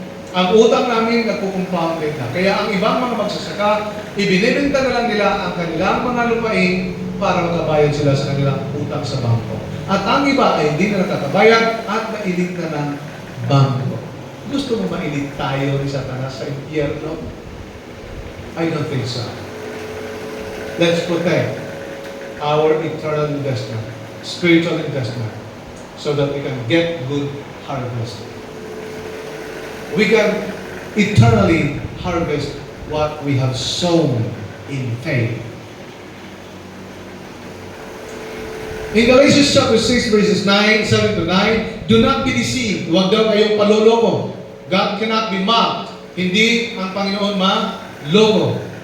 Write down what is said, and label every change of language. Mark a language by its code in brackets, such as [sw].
[tl] Ang utang namin nagkukumpounded na. Kaya ang ibang mga magsasaka, ibinibenta na lang nila ang kanilang mga lupain para makabayad sila sa kanilang utang sa bangko. At ang iba ay hindi na nakakabayad at nailit na ng bangko. Gusto mo mailit tayo ni Satanas sa impyerno? [en] I don't think so. Let's protect our eternal investment. spiritual investment so that we can get good harvest. We can eternally harvest what we have sown in faith. In Galatians chapter 6 verses 7 to 9, do not be deceived. [tl] Huwag daw kayong paloloko. [en] God cannot be mocked. [tl] Hindi ang Panginoon maloko.